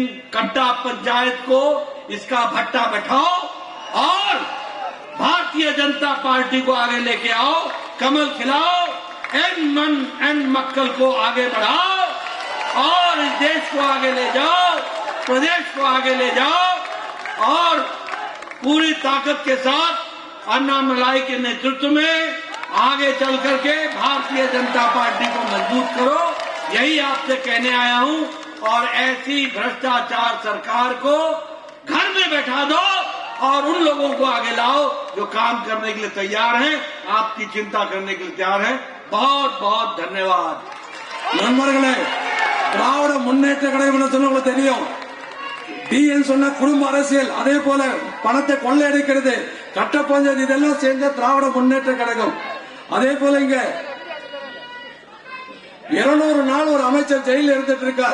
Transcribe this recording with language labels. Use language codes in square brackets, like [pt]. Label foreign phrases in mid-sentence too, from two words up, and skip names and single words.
[hi] कट्टा पंचायत को, इसका भट्टा बैठाओ और भारतीय जनता पार्टी को आगे लेके आओ, कमल खिलाओ, एन मन एन मक्कल को आगे बढ़ाओ और इस देश को आगे ले जाओ, प्रदेश को आगे ले जाओ और पूरी ताकत के साथ अन्नामलाई के नेतृत्व में आगे चल करके भारतीय जनता पार्टी को मजबूत करो। यही आपसे कहने आया हूं। और ऐसी भ्रष्टाचार सरकार को घर में बैठा दो और उन लोगों को आगे लाओ जो काम करने के लिए तैयार हैं, आपकी चिंता करने के लिए तैयार हैं। बहुत बहुत धन्यवाद। [ta] நண்பர்களே, திராவிட முன்னேற்ற கழகம் சொன்ன தெரியும். டிஎன் சொன்ன குடும்ப அரசியல், அதே போல பணத்தை கொள்ளையடிக்கிறது, கட்ட பஞ்சாயத்து, இதெல்லாம் சேர்ந்த திராவிட முன்னேற்ற கழகம். அதே போல இங்க 200 நாள் ஒரு அமைச்சர் ஜெயில இருந்துட்டு இருக்கார்.